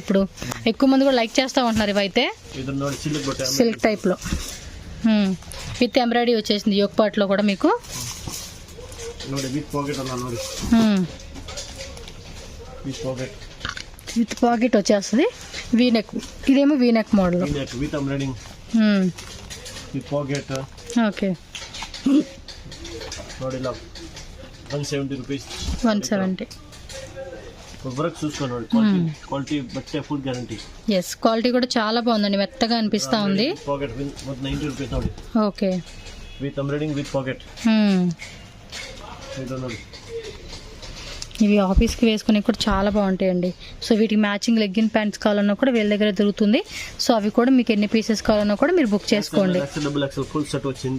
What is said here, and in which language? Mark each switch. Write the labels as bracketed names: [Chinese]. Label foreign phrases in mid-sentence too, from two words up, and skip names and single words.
[Telugu] ఇప్పుడు ఎక్కువ మంది కూడా లైక్ చేస్తూ ఉంటున్నారు. ఇవైతే [English] silk type [Telugu] లో [English] with embroidery [Telugu] వచ్చేసింది. [English] yoke part [Telugu] లో కూడా మీకు [English] with pocket [Telugu] వచ్చేస్తుంది. వీనెక్, ఇదేమో [English] V-neck model with embroiding with pocket. [Telugu] ఓకే. [Kannada] ನೋಡಿ ಲವ್ 170 ರೂಪೀಸ್. 170. [Telugu] వర్క్ చూసుకోండి. క్వాలిటీ బట్టే [English] full guarantee. [Telugu] ఎస్, క్వాలిటీ కూడా చాలా బాగుందండి, మెత్తగా అనిపిస్తా ఉంది. [Kannada] పాకెట్ 90 ರೂಪೀಸ್ ನೋಡಿ. [Telugu] ఓకే. [English] with embroiding with pocket. [Telugu] ఇవి ఆఫీస్కి వేసుకుని కూడా చాలా బాగుంటాయండి. సో వీటికి [English] matching leggin pants [Telugu] కావాలన్నా కూడా వీళ్ళ దగ్గర దొరుకుతుంది. సో అవి కూడా మీకు ఎన్ని పీసెస్ కావాలన్నా కూడా మీరు బుక్ చేసుకోండి. [English] full set [Telugu] వచ్చింది.